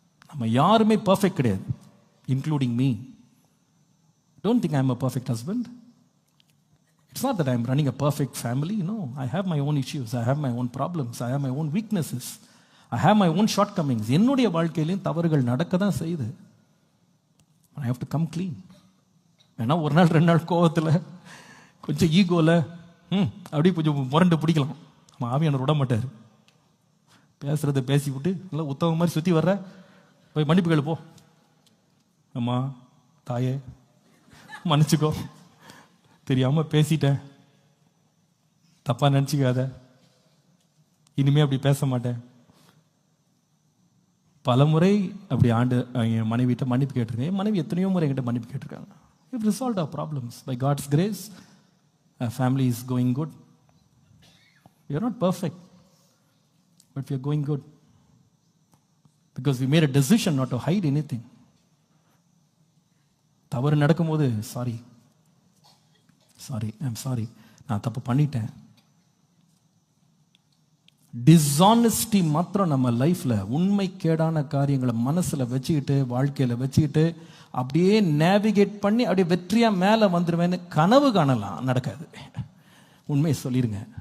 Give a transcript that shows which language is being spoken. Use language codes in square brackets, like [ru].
[ta] நம்ம யாருமே பர்ஃபெக்ட் கிடையாது, [en] Including me. Don't think I am a perfect husband. It's not that I'm running a perfect family. No, I have my own issues. I have my own problems. I have my own weaknesses. I have my own shortcomings. [ta] என்னுடைய வாழ்க்கையிலையும் தவறுகள் நடக்க தான் செய்யுது. [en] I have to come clean. [ta] ஏன்னா ஒரு நாள் 2 நாள் கோவத்தில் கொஞ்சம் ஈகோவில் அப்படியே கொஞ்சம் முரண்டு பிடிக்கலாம். நம்ம ஆவியானவர் விட மாட்டார். பேசுகிறத பேசி விட்டு இல்லை உத்தவங்க மாதிரி சுற்றி வர்ற போய் மன்னிப்பு கேளு போ. அம்மா தாயே மன்னிச்சுக்கோ, தெரியாமல் பேசிட்டேன், தப்பாக நினச்சிக்காத, இனிமே அப்படி பேச மாட்டேன். பல முறை அப்படி என் மனைவிட்ட மன்னிப்பு கேட்டிருக்கேன். என் மனைவி எத்தனையோ முறை என்கிட்ட மன்னிப்பு கேட்டிருக்காங்க. [en] We've resolved our problems. By God's grace, our family is going good. We are not perfect, but we are going good. Because we made a decision not to hide anything. [ta] தவறு நடக்கும்போது சாரி, [en] I'm sorry, [ta] நான் தப்பு பண்ணிட்டேன். Dishonesty மாத்திரம் நம்ம லைஃப்ல உண்மைக்கேடான காரியங்களை மனசுல வச்சுக்கிட்டு வாழ்க்கையில வச்சுக்கிட்டு அப்படியே நேவிகேட் பண்ணி அப்படியே வெற்றியா மேல வந்துருவேன்னு கனவு காணலாம். நடக்காது. உண்மையை சொல்லிருங்க.